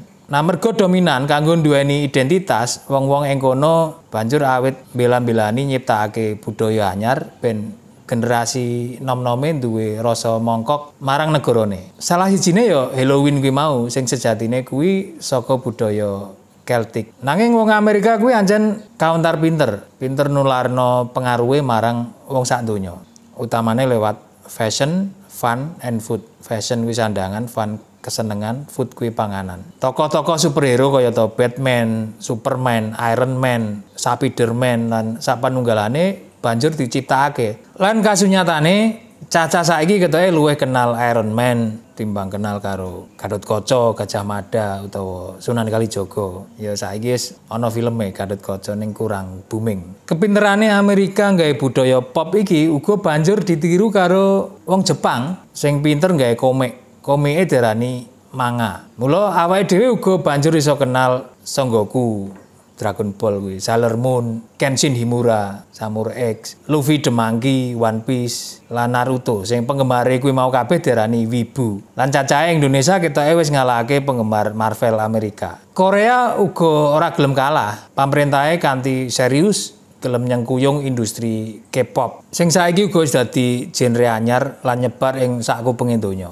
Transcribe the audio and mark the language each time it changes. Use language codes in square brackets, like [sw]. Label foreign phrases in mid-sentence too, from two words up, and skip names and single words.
[jv] Nah merga dominan kanggo duweni identitas, wong-wong ing kono banjur awit bela-belani nyiptakake budaya anyar ben generasi nom-nome duwe rasa mongkok marang negarane. Salah sijine ya Halloween kuwi mau sing sejatine kuwi saka budaya Celtic. Nanging wong Amerika kuwi ancen kauntar pinter nularno pengaruhe marang wong sak donya. Utamane lewat fashion, [en] fun and food. [jv] Fashion kuwi sandangan, fun kesenengan, food kuwi panganan. Tokoh-tokoh superhero kaya to Batman, Superman, Iron Man, Spiderman lan sapanunggalane banjur diciptakake. Lan kasunyatane Caca saiki ketoke luwih kenal Iron Man timbang kenal karo Gatotkaca, Gajah Mada utawa Sunan Kalijaga. Ya saiki wis ana filme Gatotkaca ning kurang booming. Kepinterane Amerika gawe budaya pop iki uga banjur ditiru karo wong Jepang sing pinter gawe komik. Komike diarani manga. Mula awake dhewe uga banjur iso kenal Son Goku, Dragon Ball kuwi, Sailor Moon, Kenshin Himura, Samurai X, Luffy the Monkey, One Piece, lan Naruto sing penggembare kuwi mau kabeh diarani wibu. Lan cacahe Indonesia ketoke wis ngalahake penggemar Marvel Amerika. Korea uga ora gelem kalah. Pamrentahe kanthi serius gelem nyengkuyung industri K-pop. Sing saiki uga wis dadi genre anyar lan nyebar ing sakupenge donya.